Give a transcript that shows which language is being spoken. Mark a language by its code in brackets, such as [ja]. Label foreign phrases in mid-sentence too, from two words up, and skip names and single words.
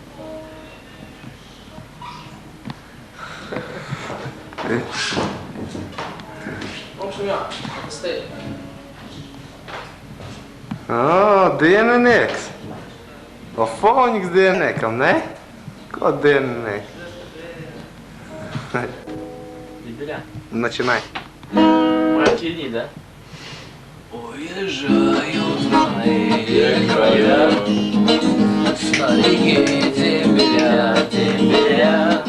[lv] Mums jā, tas te ir. Dieninieks. Lafoniks dieniniekam, ne? Ko dieninieks? [ru] Начинай. Мартини, да? Уезжают в мои края, старики тембеля, тембеля.